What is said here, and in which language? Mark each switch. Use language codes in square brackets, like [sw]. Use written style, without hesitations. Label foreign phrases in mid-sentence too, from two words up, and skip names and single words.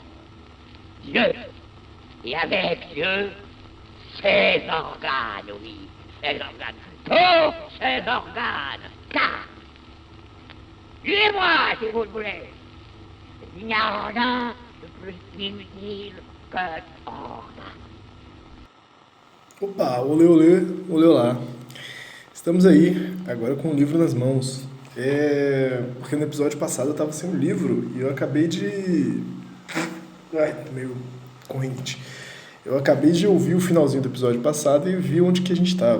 [fr] Dieu, et avec Dieu, ses organes, oui, ses organes, tous ses organes, car, suivez-moi si vous le voulez, il n'y a rien de plus inutile que organe. [pt] Opa, olê, olê, olê lá. Estamos aí, agora com o livro nas mãos. Porque no episódio passado eu tava sem o livro e eu acabei de... Ai, tô meio corrente. Eu acabei de ouvir o finalzinho do episódio passado e vi onde que a gente estava.